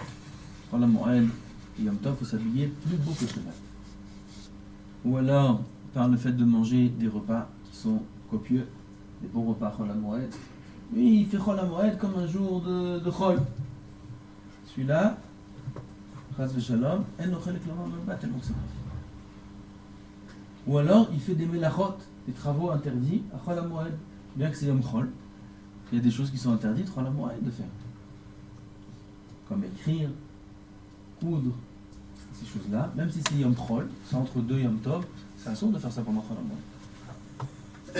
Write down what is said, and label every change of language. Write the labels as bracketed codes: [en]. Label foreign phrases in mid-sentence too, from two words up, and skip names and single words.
[he] חול המועד et יום טוב, [fr] il faut s'habiller plus beau que Shabbat. Ou alors par le fait de manger des repas qui sont copieux, des bons repas [he] חול המועד. [fr] Lui, il fait [he] חול המועד [fr] comme un jour de Chol. Celui-là, [he] חס ושלום, אין לו חלק לעולם הבא, [fr] tellement que c'est grave. Ou alors, il fait des melachot, des travaux interdits à [he] חול המועד. [fr] Bien que c'est [he] יום חול, [fr] il y a des choses qui sont interdites [he] חול המועד [fr] de faire. Comme écrire, coudre, ces choses-là. Même si c'est [he] יום חול, [fr] c'est entre 2 [he] יום טוב, [fr] c'est assourd de faire ça pendant [he] חול המועד.